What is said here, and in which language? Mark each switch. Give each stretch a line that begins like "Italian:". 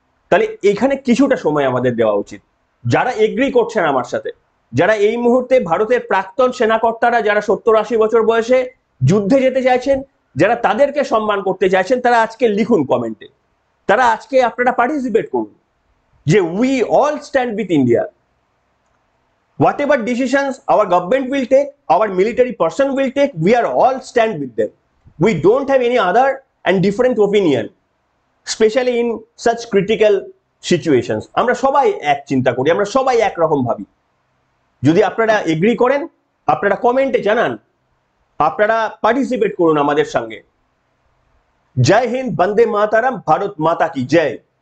Bangla: তাহলে এখানে কিছুটা সময় আমাদের দেওয়া উচিত। যারা এগ্রি করছেন আমার সাথে, যারা এই মুহূর্তে ভারতের প্রাক্তন সেনাকর্তারা যারা 70-80 বছর বয়সে যুদ্ধে যেতে চাইছেন, যারা তাদেরকে সম্মান করতে চাইছেন, তারা আজকে লিখুন কমেন্টে, তারা আজকে আপনারা পার্টিসিপেট করুন যে
English: We all stand with India. Whatever decisions our government will take, our military person will take, we are all stand with them. We don't have any other and different opinion, especially in such critical
Bangla: situations, আমরা সবাই এক চিন্তা করি, আমরা সবাই একরকম ভাবি। যদি আপনারা এগ্রি করেন, আপনারা কমেন্টে জানান, আপনারা পার্টিসিপেট করুন আমাদের সঙ্গে। জয় হিন্দ, বন্দে মাতারাম,
Hindi: ভারত মাতা কি জয়।